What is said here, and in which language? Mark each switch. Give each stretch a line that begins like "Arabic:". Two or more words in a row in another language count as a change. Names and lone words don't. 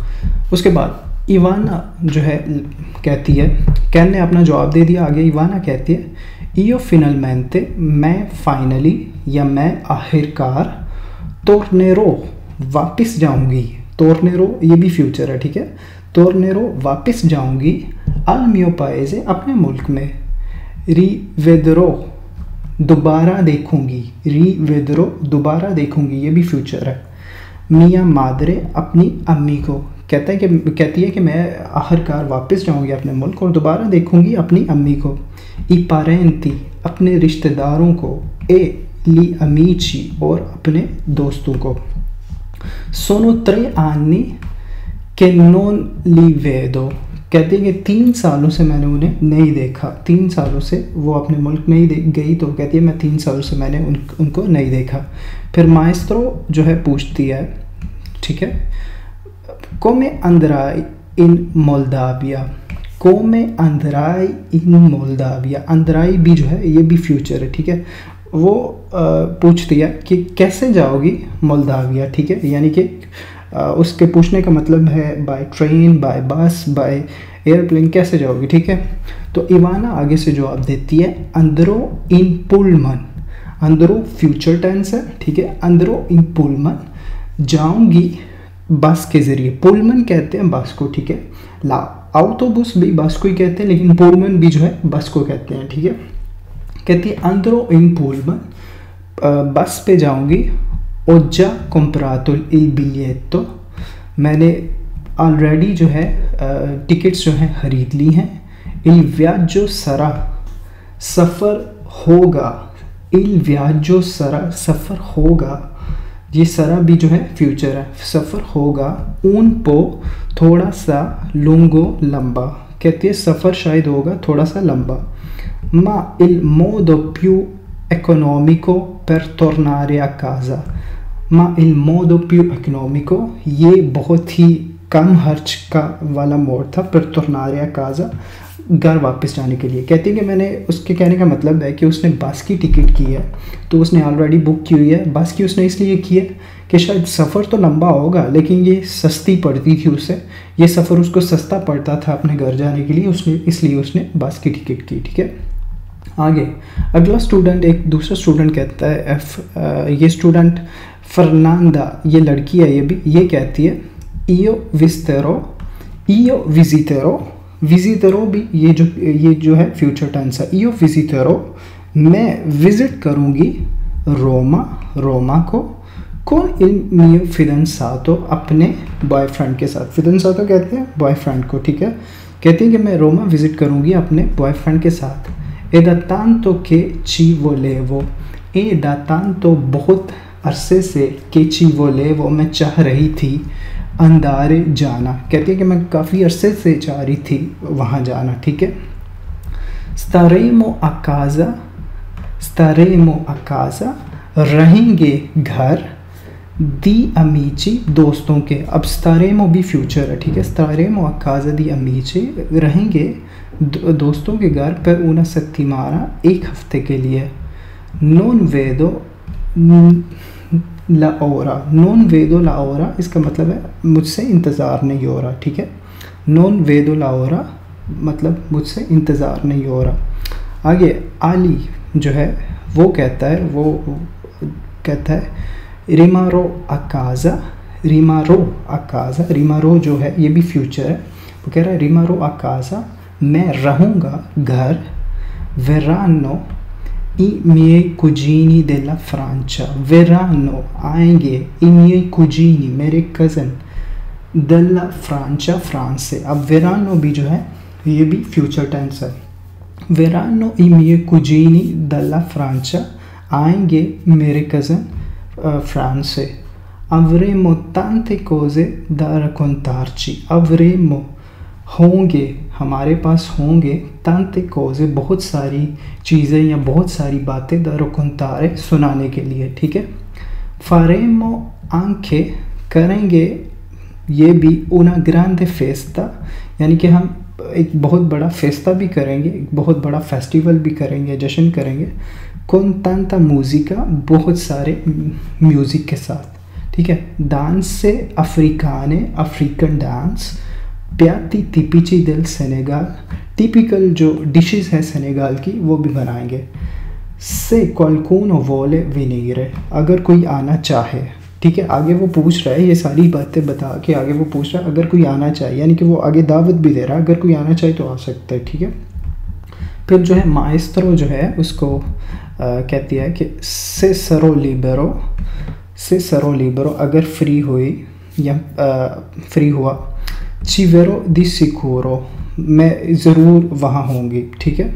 Hindi: उसके बाद इवाना जो है कहती है, कैन ने अपना जवाब दे दिया, आगे इवाना कहती है
Italian: io finalmente
Hindi: मैं फाइनली या मैं आखिरकार tornerò वापस जाऊंगी, tornerò ये भी फ्यूचर है, ठीक है। tornerò वापस जाऊंगी
Italian: al mio paese
Hindi: अपने मुल्क में। rivedrò दोबारा देखूंगी, rivedrò दोबारा देखूंगी, ये भी फ्यूचर है। mia madre अपनी अम्मी को कहती है कि मैं आखिरकार वापस जाऊंगी अपने मुल्क और दोबारा देखूंगी अपनी अम्मी को।
Italian: i parenti
Hindi: अपने रिश्तेदारों को,
Italian: e gli amici
Hindi: और अपने दोस्तों को।
Italian: sono 3 anni che non li vedo
Hindi: कहते हैं कि 3 सालों से मैंने उन्हें नहीं देखा, 3 सालों से वो अपने मुल्क नहीं गई, तो कहती है मैं 3 सालों से मैंने उनको नहीं देखा। फिर माएस्ट्रो जो है पूछती है, ठीक है,
Italian: come andrai in Moldavia, come andrai in Moldavia,
Hindi: andrai भी जो है ये भी फ्यूचर है, ठीक है। वो पूछती है कि कैसे जाओगी मोल्दाविया, ठीक है, यानी कि उसके पूछने का मतलब है बाय ट्रेन, बाय बस, बाय एयरप्लेन, कैसे जाओगी, ठीक है। तो इवाना आगे से जवाब देती है
Italian: andrò in pullman,
Hindi: अंदरो फ्यूचर टेंस है, ठीक है,
Italian: andrò in pullman
Hindi: जाऊंगी बस के ज़रिए, पुलमन कहते हैं बस को, ठीक है।
Italian: l'autobus
Hindi: भी बस को ही कहते हैं, लेकिन पुलमन भी जो है बस को कहते हैं, ठीक है। कहती है
Italian: andrò in pullman,
Hindi: बस पे जाऊंगी।
Italian: ho già comprato il biglietto,
Hindi: मैंने ऑलरेडी जो है टिकट्स जो हैं ख़रीद ली हैं।
Italian: il viaggio sarà
Hindi: सफ़र होगा,
Italian: il viaggio sarà
Hindi: सफ़र होगा, ये सारा भी जो है फ्यूचर है, सफ़र होगा।
Italian: un po
Hindi: थोड़ा सा, lungo लंबा, कहती है सफ़र शायद होगा थोड़ा सा लंबा।
Italian: ma il modo più economico per tornare a casa, ma il modo più economico
Hindi: ये बहुत ही कम खर्च का वाला मोड था,
Italian: per tornare a casa
Hindi: घर वापस जाने के लिए। कहती है कि मैंने, उसके कहने का मतलब है कि उसने बस की टिकट की है, तो उसने ऑलरेडी बुक की हुई है। बस की उसने इसलिए की है कि शायद सफ़र तो लंबा होगा लेकिन ये सस्ती पड़ती थी उसे, ये सफ़र उसको सस्ता पड़ता था अपने घर जाने के लिए, उसने इसलिए उसने बस की टिकट की, ठीक है। आगे अगला स्टूडेंट, एक दूसरा स्टूडेंट कहता है ये स्टूडेंट फर्नांडा, ये लड़की है, ये कहती है
Italian: io visiterò,
Hindi: विजिटरो भी ये जो है फ्यूचर टेंस है।
Italian: io visiterò
Hindi: मैं विज़िट करूँगी रोमा को,
Italian: con il mio fidanzato
Hindi: अपने बॉयफ्रेंड के साथ, फिdanzato कहते हैं बॉयफ्रेंड को, ठीक है। कहती है कि मैं रोमा विज़िट करूँगी अपने बॉयफ्रेंड के साथ।
Italian: e da tanto che ci volevo, e da tanto
Hindi: बहुत अरसे से, के
Italian: ci volevo
Hindi: मैं चाह रही थी, अंदारे जाना, कहती है कि मैं काफ़ी अरसे से चाह रही थी वहाँ जाना, ठीक है।
Italian: staremo a casa
Hindi: रहेंगे घर,
Italian: di amici
Hindi: दोस्तों के, अब staremo भी फ्यूचर है, ठीक है।
Italian: staremo a casa di amici
Hindi: रहेंगे दोस्तों के घर पर
Italian: una settimana
Hindi: एक हफ्ते के लिए।
Italian: non vedo la ora
Hindi: इसका मतलब है मुझसे इंतज़ार नहीं हो रहा, ठीक है।
Italian: non vedo la ora
Hindi: मतलब मुझसे इंतज़ार नहीं हो रहा। आगे आली जो है वो कहता है
Italian: rimarrò a casa,
Hindi: rimarrò जो है ये भी फ्यूचर है, वो कह रहा है
Italian: rimarrò a casa
Hindi: मैं रहूँगा घर।
Italian: verranno i miei cugini della Francia, verranno आएंगे i miei cugini
Hindi: मेरे कज़न,
Italian: della Francia
Hindi: फ्रांस से। अब verranno भी जो है ये भी फ्यूचर टेंस है।
Italian: verranno i miei cugini della Francia
Hindi: आएंगे मेरे कज़न फ्रांस से।
Italian: avremo tante cose da raccontarci, avremo होंगे,
Hindi: हमारे पास होंगे,
Italian: tante cose
Hindi: बहुत सारी चीज़ें या बहुत सारी बातें,
Italian: da raccontare
Hindi: सुनाने के लिए, ठीक है।
Italian: faremo anche
Hindi: करेंगे ये भी
Italian: una grande festa,
Hindi: यानी कि हम एक बहुत बड़ा फेस्ता भी करेंगे, एक बहुत बड़ा फेस्टिवल भी करेंगे, जश्न करेंगे।
Italian: con tanta musica
Hindi: बहुत सारे म्यूज़िक के साथ, ठीक है।
Italian: danze africane,
Hindi: अफ्रीकन डांस।
Italian: piatti tipici del Senegal,
Hindi: टिपिकल जो डिशेस है सेनेगाल की वो भी बनाएंगे।
Italian: se qualcuno vuole venire
Hindi: अगर कोई आना चाहे, ठीक है। आगे वो पूछ रहा है, ये सारी बातें बता के आगे वो पूछ रहा है अगर कोई आना चाहे, यानी कि वो आगे दावत भी दे रहा है, अगर कोई आना चाहे तो आ सकता है, ठीक है। फिर जो है माएस्त्रो जो है उसको कहती है कि
Italian: se sarò libero
Hindi: अगर फ्री हुई या फ्री हुआ,
Italian: ci verrò di sicuro
Hindi: मैं ज़रूर वहाँ होंगी, ठीक है।